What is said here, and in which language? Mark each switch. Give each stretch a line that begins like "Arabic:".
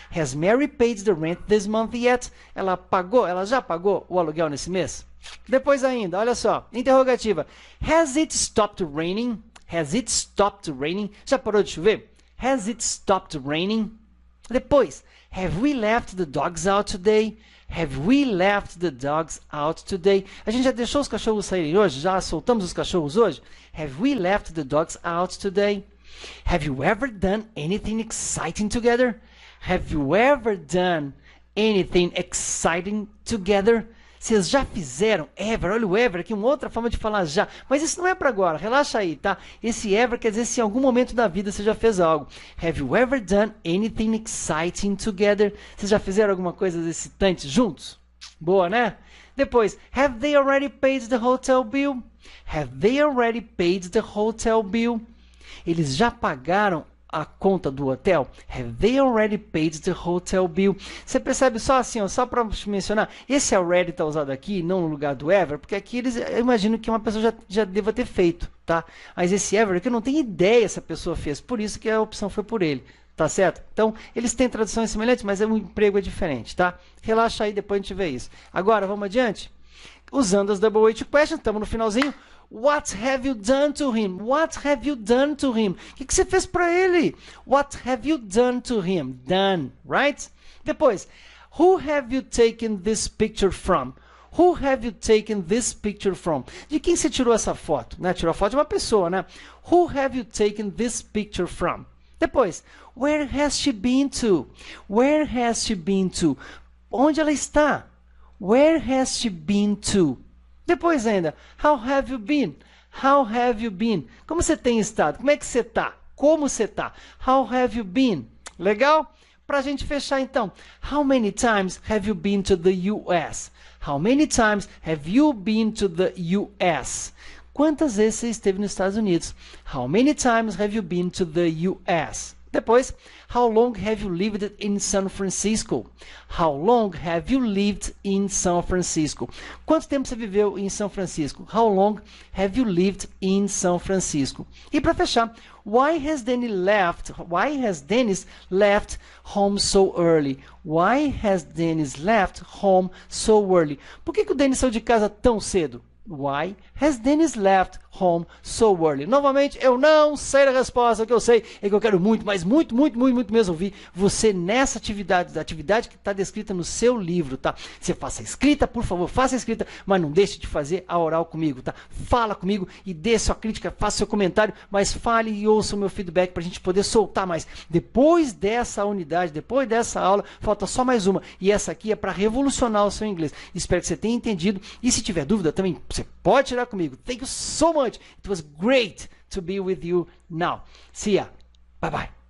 English: Has Mary paid the rent this month yet?
Portuguese: Ela já pagou o aluguel nesse mês? Depois ainda, olha só, interrogativa.
English: Has it stopped raining? Has it stopped raining?
Portuguese: Já parou de chover?
English: Has it stopped raining? Depois, have we left the dogs out today? Have we left the dogs out today?
Portuguese: A gente já deixou os cachorros saírem hoje? Já soltamos os cachorros hoje?
English: Have we left the dogs out today? Have you ever done anything exciting together? Have you ever done anything exciting together?
Portuguese: Vocês já fizeram ever? Olha o ever aqui, uma outra forma de falar já. Mas isso não é para agora, relaxa aí, tá? Esse ever quer dizer se em algum momento da vida você já fez algo.
English: Have you ever done anything exciting together?
Portuguese: Vocês já fizeram alguma coisa excitante juntos? Boa, né?
English: Depois, have they already paid the hotel bill? Have they already paid the hotel bill?
Portuguese: Eles já pagaram a conta do hotel?
English: Have they already paid the hotel bill?
Portuguese: Você percebe só assim, ó, só para mencionar, esse already está usado aqui, não no lugar do ever, porque aqui eu imagino que uma pessoa já deva ter feito, tá? Mas esse ever aqui eu não tenho ideia se a pessoa fez, por isso que a opção foi por ele, tá certo? Então, eles têm traduções semelhantes, mas o emprego é diferente, tá? Relaxa aí, depois a gente vê isso. Agora, vamos adiante? Usando as double weight questions, estamos no finalzinho.
English: What have you done to him? What have you done to him?
Portuguese: O que você fez para ele?
English: What have you done to him? Done, right? Depois, who have you taken this picture from? Who have you taken this picture from?
Portuguese: De quem você tirou essa foto? Né? Tirou a foto de uma pessoa, né?
English: Who have you taken this picture from? Depois, where has she been to? Where has she been to?
Portuguese: Onde ela está?
English: Where has she been to? Depois ainda, how have you been? How have you been?
Portuguese: Como você tem estado? Como é que você está? Como você está?
English: How have you been? Legal?
Portuguese: Para a gente fechar então,
English: how many times have you been to the US? How many times have you been to the US?
Portuguese: Quantas vezes você esteve nos Estados Unidos?
English: How many times have you been to the US? Depois, how long have you lived in San Francisco? How long have you lived in San Francisco?
Portuguese: Quanto tempo você viveu em São Francisco?
English: How long have you lived in San Francisco?
Portuguese: E para fechar,
English: why has Dennis left home so early? Why has Dennis left home so early?
Portuguese: Por que o Dennis saiu de casa tão cedo?
English: Why has Dennis left home so early?
Portuguese: Novamente, eu não sei a resposta. O que eu sei é que eu quero muito, mas muito mesmo ouvir você nessa atividade, da atividade que está descrita no seu livro, tá? Você faça a escrita, por favor, faça a escrita, mas não deixe de fazer a oral comigo, tá? Fala comigo e dê sua crítica, faça seu comentário, mas fale e ouça o meu feedback para a gente poder soltar mais. Depois dessa unidade, depois dessa aula, falta só mais uma. E essa aqui é para revolucionar o seu inglês. Espero que você tenha entendido. E se tiver dúvida também, você pode tirar comigo.
English: Thank you so much. It was great to be with you now. See ya. Bye bye.